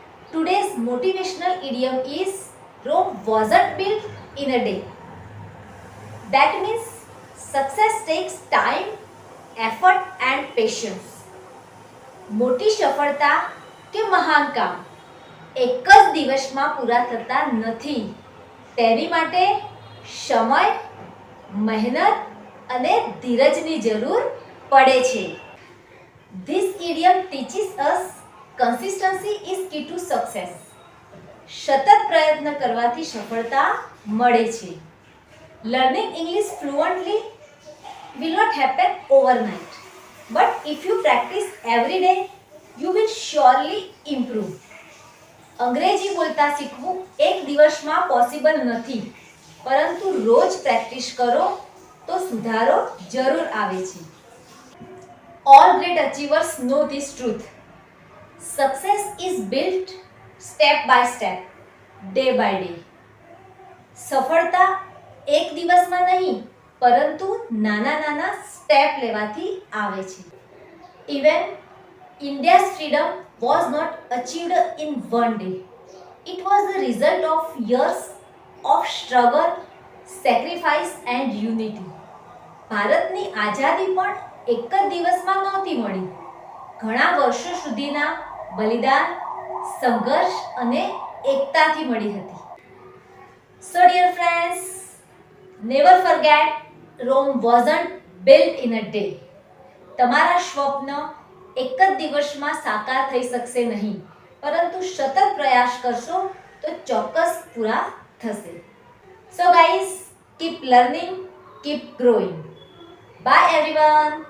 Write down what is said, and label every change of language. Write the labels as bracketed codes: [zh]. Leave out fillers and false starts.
[en] Today's motivational idiom is Rome wasn't built in a day. That means success takes time, effort and patience. [gu] મોટી સફળતા કે મહાન કામ એક જ દિવસમાં પૂરા થતા નથી. તેની માટે સમય, મહેનત અને ધીરજની જરૂર પડે છે. [en] This idiom teaches us consistency is key to success. [gu] સતત પ્રયત્ન કરવાથી સફળતા મળે છે. [en] Learning English fluently will not happen overnight, but if you practice every day, you will surely improve. [gu] અંગ્રેજી બોલતા શીખવું એક દિવસમાં પોસિબલ નથી, પરંતુ રોજ પ્રેક્ટિસ કરો તો સુધારો જરૂર આવે છે. [en] All great achievers know this truth. Success is built step by step, day by day. [gu] સફળતા એક દિવસમાં નહીં, પરંતુ નાના નાના સ્ટેપ લેવાથી આવે છે. [en] Even India's freedom was not achieved in one day. It was the result of years of struggle, sacrifice and unity. [gu] ભારતની આઝાદી પણ એક જ દિવસમાં નહોતી મળી. ઘણા વર્ષો સુધીના બલિદાન, સંઘર્ષ અને એકતાથી મળી હતી. [en] So dear friends, never forget Rome wasn't built in a day. [gu] તમારા સ્વપ્ન એક જ દિવસમાં સાકાર થઈ શકશે નહીં, પરંતુ સતત પ્રયાસ કરશો તો ચોક્કસ પૂરા થશે. [en] So guys, keep learning, keep growing. Bye everyone.